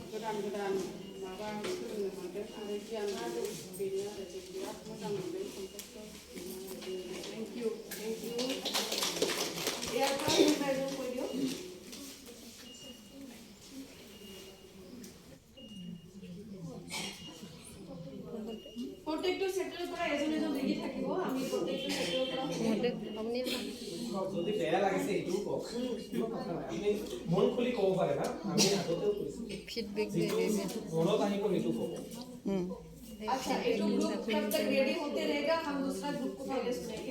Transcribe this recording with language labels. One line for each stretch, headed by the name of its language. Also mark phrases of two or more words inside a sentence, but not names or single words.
Bodo: गोदान माबा सोलोंनो मोनदों आरो गियान बेनो आरो जों बिराद मोजां मोनदों कम्पासखौ।
English: thank you
Assamese: প্ৰত্যেকটো চেপ্টাৰৰ পৰা এজন এজন লিখি থাকিব। আমি প্ৰত্যেকটো চেপ্টাৰৰ পৰা যদি বেয়া লাগিছে এইটো কওক, আপুনি মন খুলি ক'ব পাৰে না, আমি আগতেও কৈছোঁ ফিডবেক মনত আহিব সেইটো ক'ব।
Hindi: अच्छा, एक ग्रुप कब तक रेडी होते रहेगा, हम दूसरा ग्रुप को पहले सुनेंगे।